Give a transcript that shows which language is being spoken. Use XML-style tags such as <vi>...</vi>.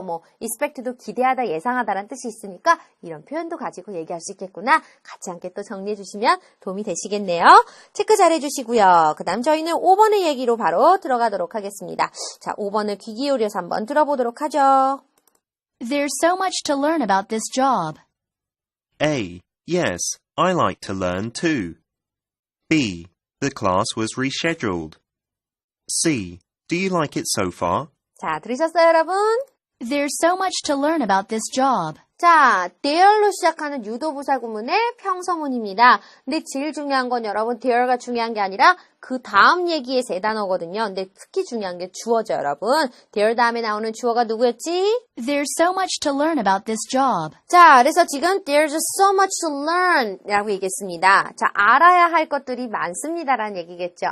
<ko>뭐, expect도 기대하다, 예상하다라는 뜻이 있으니까 이런 표현도 가지고 얘기할 수 있겠구나. 같이 함께 또 정리해 주시면 도움이 되시겠네요. 체크 잘 해주시고요. 그 다음 저희는 5번의 얘기로 바로 들어가도록 하겠습니다. 자, 5번을 귀 기울여서 한번 들어보도록 하죠.</ko> <en>There's so much to learn about this job. A. Yes, I like to learn too. B. The class was rescheduled. C. Do you like it so far?</en> <ko>자, 들으셨어요, 여러분?</ko> <en>There's so much to learn about this job.</en> <ko>자, there로 시작하는 유도부사 구문의 평서문입니다. 근데 제일 중요한 건 여러분 there가 중요한 게 아니라 그 다음 얘기의 세 단어거든요. 근데 특히 중요한 게 주어죠, 여러분. there 다음에 나오는 주어가 누구였지?</ko> <en>There's so much to learn about this job.</en> <ko>자, 그래서 지금 there's so much to learn 라고 얘기했습니다. 자, 알아야 할 것들이 많습니다라는 얘기겠죠.</ko>